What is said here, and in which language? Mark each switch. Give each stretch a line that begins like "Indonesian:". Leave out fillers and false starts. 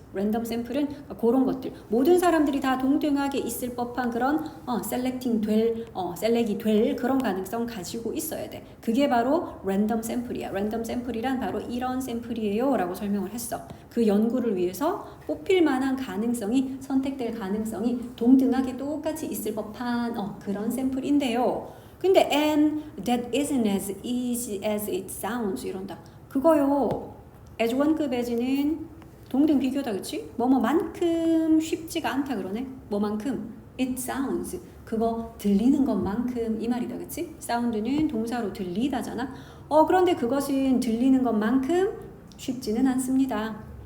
Korean: 랜덤 샘플은 그런 것들 모든 사람들이 다 동등하게 있을 법한 그런 셀렉이 될 그런 가능성 가지고 있어야 돼. 그게 바로 랜덤 샘플이야. 랜덤 샘플이란 바로 이런 샘플이에요 라고 설명을 했어. 그 연구를 위해서 뽑힐 만한 가능성이 선택될 가능성이 동등하게 똑같이 있을 법한 그런 샘플인데요. 근데
English: and that isn't as easy as it sounds
Korean: 이런다. 그거요. as 1급 as는 동등 비교다, 그치? 뭐뭐만큼 쉽지가 않다 그러네. 뭐만큼 it sounds 그거 들리는 것만큼 이 말이다, 그치? 사운드는 동사로 들리다잖아. 그런데 그것은 들리는 것만큼 쉽지는 않습니다.